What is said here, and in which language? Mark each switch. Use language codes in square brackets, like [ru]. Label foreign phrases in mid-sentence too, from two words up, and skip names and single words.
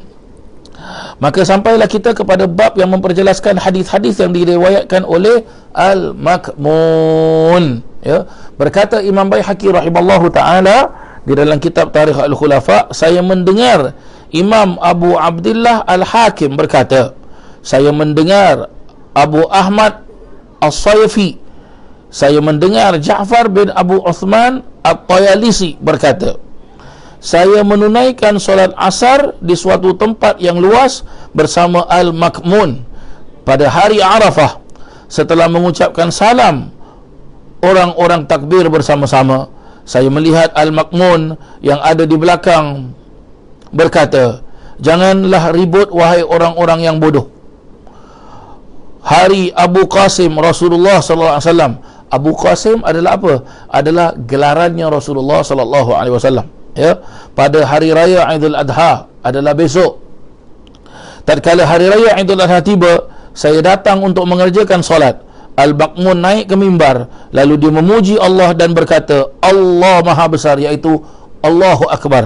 [ms] Maka sampailah kita kepada bab yang memperjelaskan hadis-hadis yang diriwayatkan oleh Al-Makmun, ya. Berkata Imam Baihaqi [ar] رحمه الله تعالى [ms] di dalam kitab Tarikh Al-Khulafa, saya mendengar Imam Abu Abdullah Al-Hakim berkata, saya mendengar Abu Ahmad As-Sayfi, saya mendengar Ja'far bin Abu Uthman At-Tayalisi berkata, saya menunaikan solat asar di suatu tempat yang luas bersama Al-Makmun pada hari Arafah. Setelah mengucapkan salam, orang-orang takbir bersama-sama. Saya melihat Al-Makmun yang ada di belakang berkata, janganlah ribut wahai orang-orang yang bodoh. Hari Abu Qasim Rasulullah [ar] صلى الله عليه وسلم. [ms] Abu Qasim adalah apa? Adalah gelarannya Rasulullah [ar] صلى الله عليه وسلم, [ms] ya. Pada hari raya Aidil Adha adalah besok. Tatkala hari raya Aidil Adha tiba, saya datang untuk mengerjakan solat. Al-Makmun naik ke mimbar, lalu dia memuji Allah dan berkata, Allah Maha Besar, iaitu [ar] الله أكبر.